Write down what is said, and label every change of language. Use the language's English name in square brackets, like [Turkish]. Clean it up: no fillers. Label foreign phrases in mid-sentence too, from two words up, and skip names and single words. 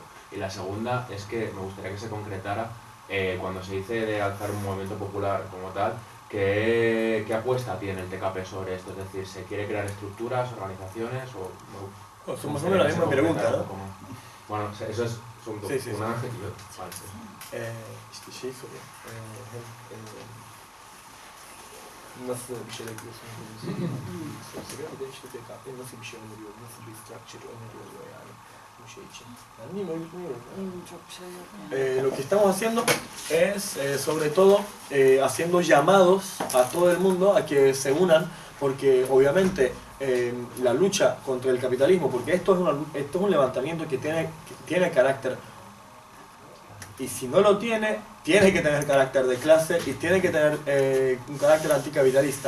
[Spanish] Y la segunda es que me gustaría que se concretara, cuando se dice de alzar un movimiento popular como tal, ¿qué apuesta tiene el TKP sobre esto? Es decir, ¿se quiere crear estructuras, organizaciones o...? Somos la misma pregunta, ¿no? Bueno, eso es un Sí, sí, una... sí. Vale. [Turkish] İşte şey soruyor. Nasıl bir şeyler yapıyorsunuz? Soruyor. Bir de işte TKP nasıl bir şey öneriyor? Nasıl bir structure öneriyor yani bu şey için? Yani bilmiyorum, örgütleniyoruz. Çok bir şey yok yani. [Spanish] Lo que estamos haciendo es, sobre todo, haciendo llamados a todo el mundo a que se unan, porque obviamente la lucha contra el capitalismo, porque esto es un levantamiento que tiene carácter, y si no lo tiene que tener carácter de clase y tiene que tener un carácter anticapitalista.